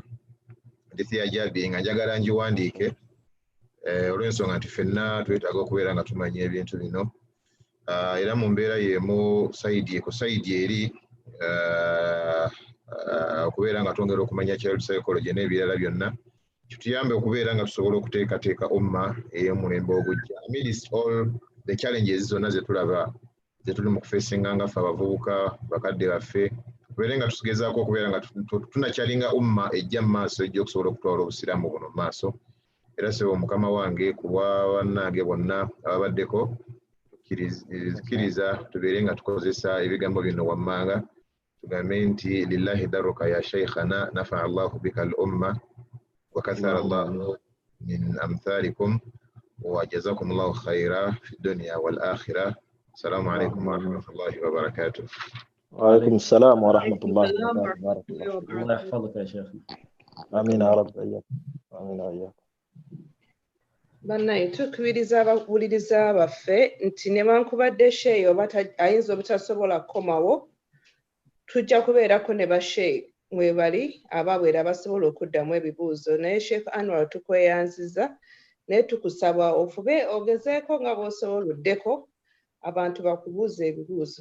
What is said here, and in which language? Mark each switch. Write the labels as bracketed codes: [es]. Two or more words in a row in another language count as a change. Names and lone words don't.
[lg] Hadithi ya Jaabi nga njagala ngiwandiike olw'ensonga nti ffenna twetaaga okubeera nga tumanya ebintu bino. Era mu mbeera y'emu sayidi eri okubeera nga twongera okumanya [en] child psychology [lg] n'ebirala byonna kituyambe okubeera nga tusobola okuteekateeka umma ey'omulembe ogujja. [en] Amidst all the challenges [lg] zonna ze tulaba ze tuli mu kufeesinga nga ffe abavubuka bakadde baffe tubeere nga tugezaako okubeera nga tunakyalinga umma ejja mu maaso ejja okusobola okutwala obusiraamu buno mu maaso era sebo mukama wange kuba bannange bonna ababaddeko kkiriza tubeere nga tukozesa ebigambo bino wammanga tugambe nti [ar] لله درك يا شيخنا نفع الله بك الأمة وكثر الله من أمثالكم وجزاكم الله خيرا في الدنيا والآخرة. السلام عليكم ورحمة الله وبركاته. وعليكم السلام ورحمة الله وبركاته. بارك الله فيك. الله يحفظك يا شيخ. آمين يا رب. إياكم. آمين وإياكم. [lg] Bannaye tukubiriza abawuliriza baffe nti newankubadde Sheikh oba ayinza obutasobola kukomawo, tujja kubeerako ne ba Sheikh mwebali ababwera basobola okuddamu ebibuuzo. Naye Sheikh Anwar tukweyanziza naye tukusaba ofube ogezeeko nga bw'osoboluddeko abantu bakubuuza ebibuuzo.